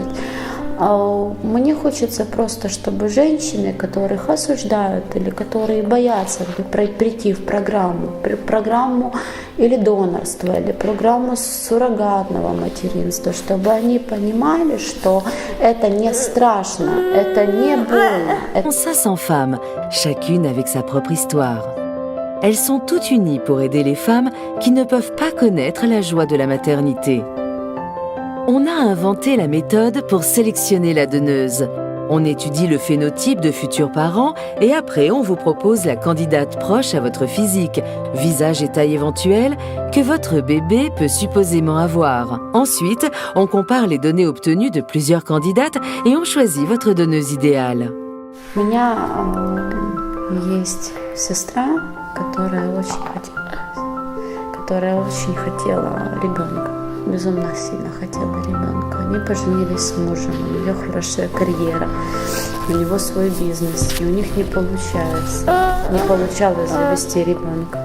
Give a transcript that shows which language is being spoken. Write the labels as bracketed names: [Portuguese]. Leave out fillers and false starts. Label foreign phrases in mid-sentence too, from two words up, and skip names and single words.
[Russian] Мне хочется просто, чтобы женщины, которых осуждают или которые боятся прийти в программу или донорства, или программу суррогатного материнства, чтобы они понимали, что это не страшно, это не больно. [French] 500 femmes, chacune avec sa propre histoire. Elles sont toutes unies pour aider les femmes qui ne peuvent pas connaître la joie de la maternité. On a inventé la méthode pour sélectionner la donneuse. On étudie le phénotype de futurs parents et après on vous propose la candidate proche à votre physique, visage et taille éventuelle que votre bébé peut supposément avoir. Ensuite, on compare les données obtenues de plusieurs candidates et on choisit votre donneuse idéale. [Russian] У меня есть сестра, которая очень хотела ребенка. Безумно сильно хотела ребенка. Они поженились с мужем, у нее хорошая карьера, у него свой бизнес, и у них не получалось завести ребенка.